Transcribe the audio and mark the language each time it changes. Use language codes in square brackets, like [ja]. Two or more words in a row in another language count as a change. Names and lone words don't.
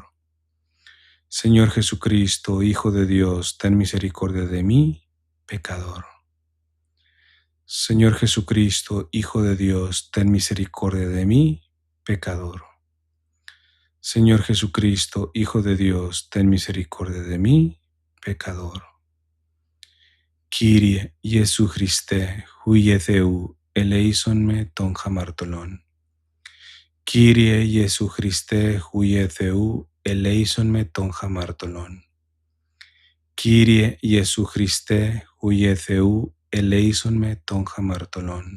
[es] Señor Jesucristo, Hijo de Dios, ten misericordia de mí, pecador. Señor Jesucristo, Hijo de Dios, ten misericordia de mí, pecador. Señor Jesucristo, Hijo de Dios, ten misericordia de mí, pecador. [el] Κύριε Ἰησοῦ Χριστέ, Υἱὲ Θεοῦ, ἐλέησόν με τὸν ἁμαρτωλόν. Κύριε Ἰησοῦ Χριστέ, Υἱὲ Θεοῦ, ἐλέησόν με τὸν ἁμαρτωλόν. Κύριε Ἰησοῦ Χριστέ, Υἱὲ Θεοῦ, ἐλέησόν με τὸν ἁμαρτωλόν.